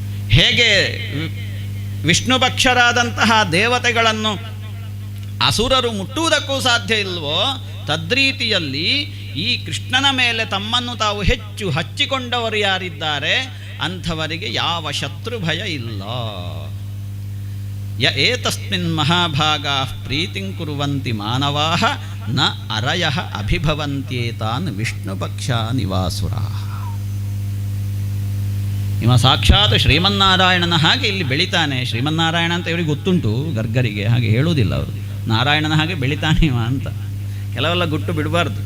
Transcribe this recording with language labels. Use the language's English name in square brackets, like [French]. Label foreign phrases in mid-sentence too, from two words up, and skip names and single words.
[Kannada] ಹೇಗೆ ವಿಷ್ಣು ಭಕ್ಷರಾದಂತಹ ದೇವತೆಗಳನ್ನು ಅಸುರರು ಮುಟ್ಟುವುದಕ್ಕೂ ಸಾಧ್ಯ ಇಲ್ವೋ, ತದ್ರೀತಿಯಲ್ಲಿ ಈ ಕೃಷ್ಣನ ಮೇಲೆ ತಮ್ಮನ್ನು ತಾವು ಹೆಚ್ಚು ಹಚ್ಚಿಕೊಂಡವರು ಯಾರಿದ್ದಾರೆ ಅಂಥವರಿಗೆ ಯಾವ ಶತ್ರು ಭಯ ಇಲ್ಲ. [Sanskrit] ಯ ಏತಸ್ಮಿನ್ ಮಹಾಭಾಗಾ ಪ್ರೀತಿಂ ಕುರ್ವಂತಿ ಮಾನವಾಃ ನ ಅರಯಃ ಅಭಿಭವಂತ್ಯೇತಾನ್ ವಿಷ್ಣು ಪಕ್ಷ ನಿವಾಸುರಾ. [Kannada] ಇವ ಸಾಕ್ಷಾತ್ ಶ್ರೀಮನ್ನಾರಾಯಣನ ಹಾಗೆ ಇಲ್ಲಿ ಬೆಳಿತಾನೆ. ಶ್ರೀಮನ್ನಾರಾಯಣ ಅಂತ ಇವರಿಗೆ ಗೊತ್ತುಂಟು, ಗರ್ಗರಿಗೆ ಹಾಗೆ ಹೇಳುವುದಿಲ್ಲ ಅವರು. ನಾರಾಯಣನ ಹಾಗೆ ಬೆಳಿತಾನೆ ಇವ ಅಂತ. ಕೆಲವೆಲ್ಲ ಗುಟ್ಟು ಬಿಡಬಾರ್ದು.